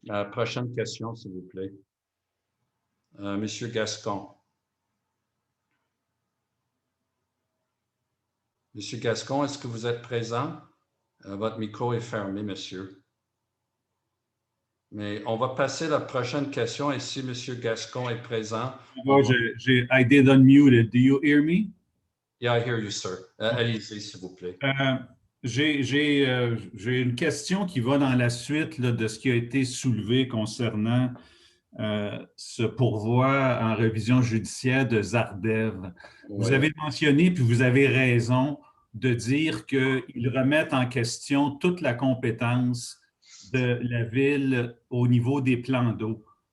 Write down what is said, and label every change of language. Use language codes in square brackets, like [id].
[fr] Prochaine question, s'il vous plaît. Monsieur Gascon. Monsieur Gascon, est-ce que vous êtes présent? Votre micro est fermé, monsieur. Mais on va passer à la prochaine question et si monsieur Gascon est présent. [en] I did unmute it. Do you hear me? Yeah, I hear you, sir. [fr] Allez-y, s'il vous plaît. J'ai une question qui va dans la suite là, de ce qui a été soulevé concernant ce pourvoi en révision judiciaire de Zardev. Vous Oui. avez mentionné, puis vous avez raison, de dire qu'ils remettent en question toute la compétence de la ville au niveau des plans d'eau.